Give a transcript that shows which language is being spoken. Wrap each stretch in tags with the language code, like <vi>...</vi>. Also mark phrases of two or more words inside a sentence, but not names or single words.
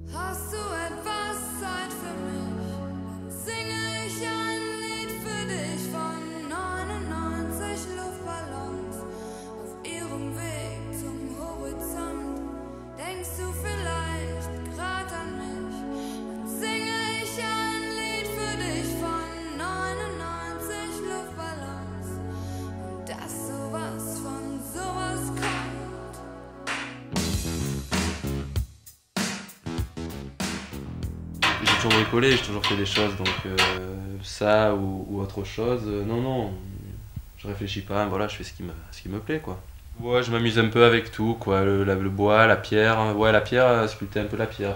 <de>Hast du etwas Zeit für mich? Dann singe ich ein Lied für dich von 99 Luftballons auf ihrem Weg zum Horizont. Denkst du vielleicht grad an mich? Dann singe ich ein Lied für dich von 99 Luftballons und dass sowas von sowas kommt.</de> <fr>J'ai toujours bricolé, j'ai toujours fait des choses, donc ça ou autre chose, non, je réfléchis pas, voilà, je fais ce qui me plaît, quoi. Ouais, je m'amuse un peu avec tout, quoi, le bois, la pierre, ouais, la pierre, sculpter un peu la pierre.</fr>